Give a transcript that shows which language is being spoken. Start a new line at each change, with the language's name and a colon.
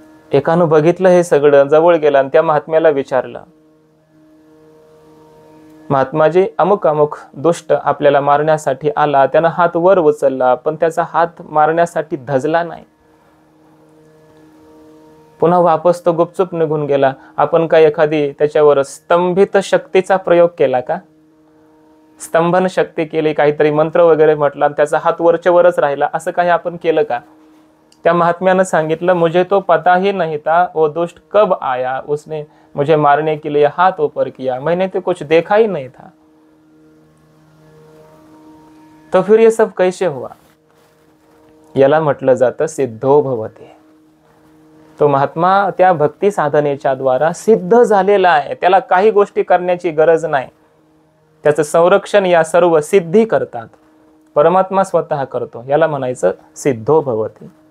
Marathi: एकानं बघितलं हे सगळं, जवळ गेला आणि त्या महात्म्याला विचारलं, महात्माजी, अमुक अमुक दुष्ट आपल्याला मारण्यासाठी आला, त्यानं हात वर उचलला, पण त्याचा हात मारण्यासाठी धजला नाही, पुन्हा वापस तो गुपचूप निघून गेला. आपण काय एखादी त्याच्यावर स्तंभित शक्तीचा प्रयोग केला का? स्तंभन शक्ती केली, काहीतरी मंत्र वगैरे म्हटला, त्याचा हात वरच्या वरच राहिला, असं काही आपण केलं का? त्या महात्म्यानं सांगितलं,
Hindi: मुझे तो पता ही नहीं था वो दुष्ट कब आया, उसने मुझे मारने के लिए हाथ ऊपर किया, मैंने तो कुछ देखा ही नहीं था, तो फिर ये सब कैसे हुआ?
Marathi: याला म्हटलं जातं सिद्धो भवते. तो महात्मा त्या भक्ती साधनेच्या द्वारा सिद्ध झालेला आहे, त्याला काही गोष्टी करण्याची गरज नाही. त्याचं संरक्षण या सर्व सिद्धी करतात, परमात्मा स्वतः करतो. याला म्हणायचं सिद्धो भवती.